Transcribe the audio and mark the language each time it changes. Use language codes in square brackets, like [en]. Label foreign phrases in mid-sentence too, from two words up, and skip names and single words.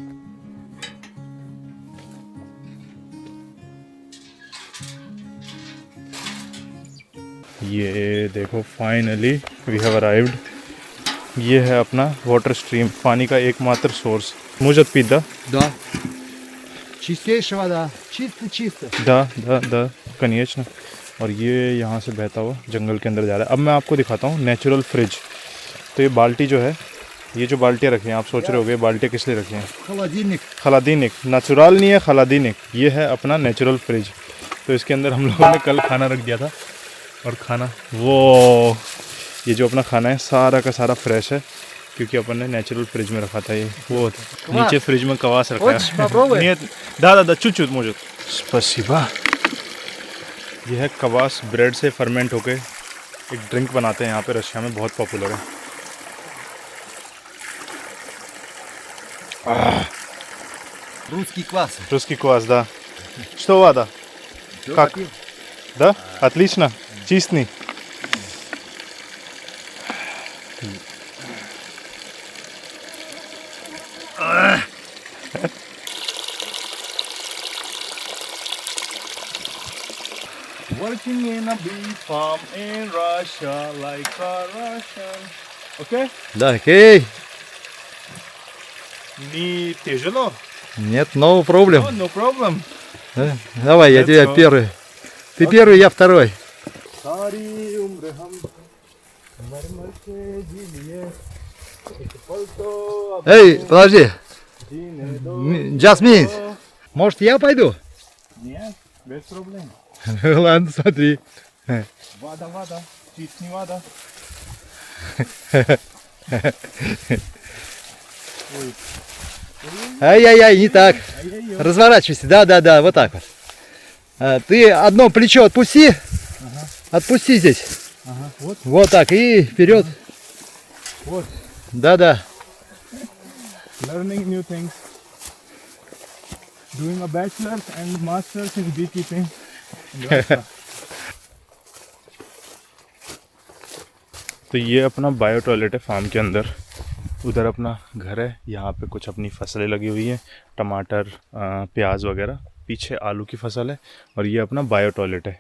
[hi] ये देखो, [en] finally we have arrived. [hi] ये है अपना [en] water stream, [hi] पानी का एकमात्र सोर्स। मुझे पीता [ru] Да. Чистейшая вода. Чисто. द конечно। [hi] और ये यहाँ से बहता हुआ जंगल के अंदर जा रहा है। अब मैं आपको दिखाता हूँ [en] natural fridge. [hi] तो ये बाल्टी जो है, ये जो बाल्टियाँ रखी हैं, आप सोच रहे होगे बाल्टियाँ किस लिए रखी हैं? [ru] Холодильник. [hi] खलादीनिक, नेचुरल नहीं है, खलादीनिक। ये है अपना [en] natural fridge. [hi] तो इसके अंदर हम लोगों ने कल खाना रख दिया था और खाना ये जो अपना खाना है सारा का सारा फ्रेश है, क्योंकि अपन ने [en] natural fridge [hi] में रखा था। ये वो नीचे फ्रिज में कवास रखा है। दादा चुचुत मौजूद। स्पसिबा। ये है कवास, ब्रेड से फर्मेंट होके एक ड्रिंक बनाते हैं यहाँ पे, रशिया में बहुत पॉपुलर है। [ru] Русский квас. Русский квас, да. Что вода? Как? Да? Отлично. Чистый. [en] Working in a bee farm in Russia like a Russian. Okay? [ru] Да, окей. Не тяжело? Нет, [en] no problem. No problem. [ru] Давай, я тебя первый. Ты первый, я второй. Эй, подожди. Jasmine, может я пойду? Нет, без проблем. Ладно, смотри. Вода, чистая вода. Ай-яй-яй, не так. Разворачивайся. Да, вот так вот. Ты одно плечо отпусти. Отпусти здесь. Вот так. И вперед. Вот. Да. [en] Learning new things. Doing a bachelor's and master's in beekeeping. [hi] तो ये अपना [en] bio toilet [hi] है फार्म के अंदर। उधर अपना घर है, यहाँ पे कुछ अपनी फसलें लगी हुई हैं, टमाटर, प्याज वगैरह। पीछे आलू की फसल है और ये अपना [en] bio toilet [hi] है।